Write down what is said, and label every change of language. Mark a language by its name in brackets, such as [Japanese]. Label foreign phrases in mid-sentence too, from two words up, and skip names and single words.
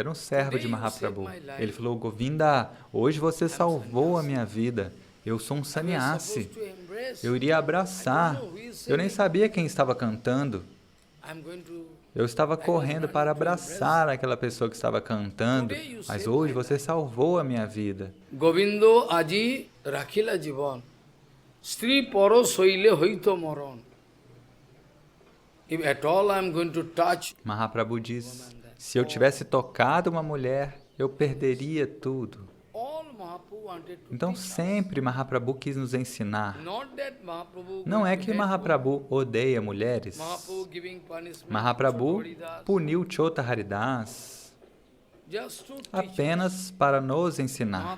[Portuguese] Era um servo de Mahaprabhu. Ele falou, Govinda, hoje você salvou a minha vida. Eu sou um sannyasi. Eu iria abraçar. Eu nem sabia quem estava cantando. Eu estava correndo para abraçar aquela pessoa que estava cantando. Mas hoje você salvou a minha vida. [Bangla] গোবিন্দো আজি রাখিলা জীবন। স্ত্রী পরো সইলে হইত মরণ. [English] If at all I am going to touch, [Portuguese] Mahaprabhu diz, se eu tivesse tocado uma mulher, eu perderia tudo. Então sempre Mahaprabhu quis nos ensinar. Não é que Mahaprabhu odeia mulheres. Mahaprabhu puniu Chota Haridas apenas para nos ensinar.